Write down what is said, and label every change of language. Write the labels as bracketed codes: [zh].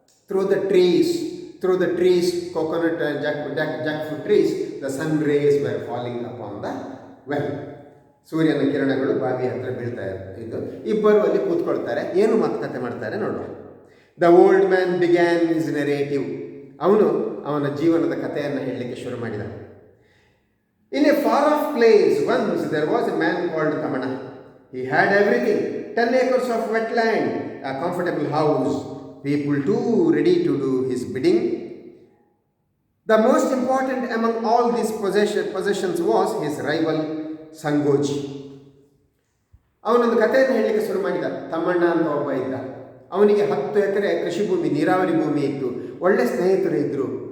[en] Through the trees, coconut and jackfruit trees, the sun rays were falling upon the well. [kn] ಸೂರ್ಯನ ಕಿರಣಗಳು ಬಾವಿ ಹತ್ರ ಬೀಳ್ತಾ ಇದ್ದು ಇಬ್ಬರು ಅಲ್ಲಿ ಕೂತ್ಕೊಳ್ತಾರೆ. ಏನು ಮಾತುಕತೆ ಮಾಡ್ತಾರೆ ನೋಡುವ. [en] The old man began his narrative. [kn] ಅವನ ಜೀವನದ ಕಥೆಯನ್ನು ಹೇಳಲಿಕ್ಕೆ ಶುರು ಮಾಡಿದ. [en] In a far off place once there was a man called Tamana. He had everything: 10 acres of wetland, a comfortable house, people too ready to do his bidding. The most important among all these possessions was his rival Sangoji. [kn] ಅವನೊಂದು ಕಥೆಯನ್ನು ಹೇಳಲಿಕ್ಕೆ ಶುರು ಮಾಡಿದ. ತಮ್ಮಣ್ಣ ಅಂತ ಒಬ್ಬ ಇದ್ದ. ಅವನಿಗೆ 10 ಎಕರೆ ಕೃಷಿ ಭೂಮಿ, ನೀರಾವರಿ ಭೂಮಿ ಇತ್ತು. ಒಳ್ಳೆ ಸ್ನೇಹಿತರು ಇದ್ದರು.